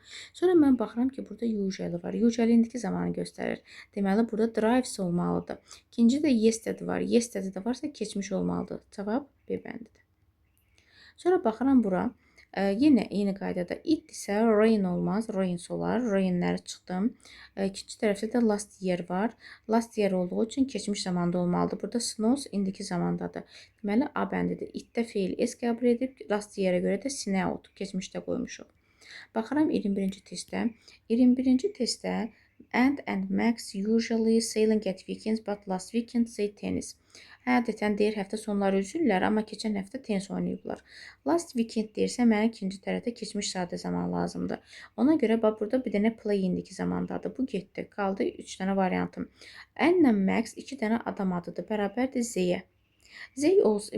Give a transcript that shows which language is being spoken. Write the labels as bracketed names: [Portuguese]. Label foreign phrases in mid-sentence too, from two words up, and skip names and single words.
[Azerbaijani] Sonra mən baxıram ki, burada usually var. Usually indiki zamanı göstərir. Deməli, burada drives olmalıdır. İkinci də yesterday var. Yesterday də varsa keçmiş olmalıdır. Cavab B bəndidir. Sonra baxıram bura. Yenə eyni qaydada it-dirsə rain olmaz, rains olar. Rainləri çıxdım. İkinci tərəfdə də [English] last year [Azerbaijani] var. [English] Last year [Azerbaijani] olduğu üçün keçmiş zamanda olmalıdır. Burada snows indiki zamandadır. Deməli, A bəndidir. It-də feil S qəbul edib, [English] last year- [Azerbaijani] ə görə də snowed keçmişdə qoymuşuq. Baxıram 21-ci testdə. 21-ci testdə [English] and Max usually sailing at weekends, but last weekend say tennis. [Azerbaijani] Adətən deyir həftə sonları üzürlər, amma keçən həftə tenis oynayıblar. [English] Last weekend [Azerbaijani] deyirsə, mənə ikinci tərəfdə keçmiş sadə zaman lazımdır. Ona görə bax burada bir dənə play indiki zamandadır. Bu getdi. Qaldı 3 dənə variantım. N-lə Max 2 dənə adam adıdır. Bərabərdir Z-yə. Z olsun.